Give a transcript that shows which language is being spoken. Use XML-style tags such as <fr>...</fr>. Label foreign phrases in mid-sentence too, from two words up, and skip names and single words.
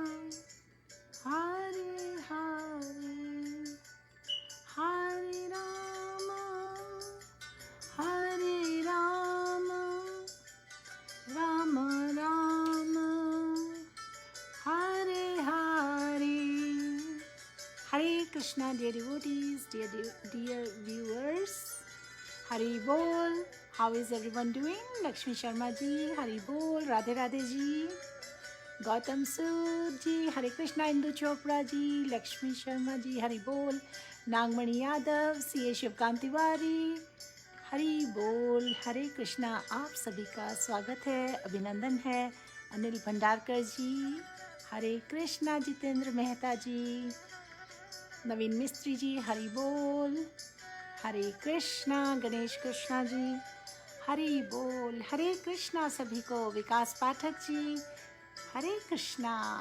<hi>हरे हरे, हरे राम राम राम हरे हरे, हरे कृष्णा</hi> <en>dear devotees, dear viewers,</en> <hi>हरि बोल.</hi> <en>How is everyone doing?</en> <hi>लक्ष्मी शर्मा जी हरि बोल, राधे राधे जी, गौतम सूद जी हरे कृष्णा, इंदु चोपड़ा जी, लक्ष्मी शर्मा जी हरि बोल, नागमणि यादव, सीए शिवकांत तिवारी हरि बोल, हरे कृष्णा. आप सभी का स्वागत है, अभिनंदन है. अनिल भंडारकर जी हरे कृष्णा, जितेंद्र मेहता जी, नवीन मिस्त्री जी हरि बोल, हरे कृष्णा. गणेश कृष्णा जी हरि बोल, हरे कृष्णा सभी को. विकास पाठक जी हरे कृष्णा.</hi>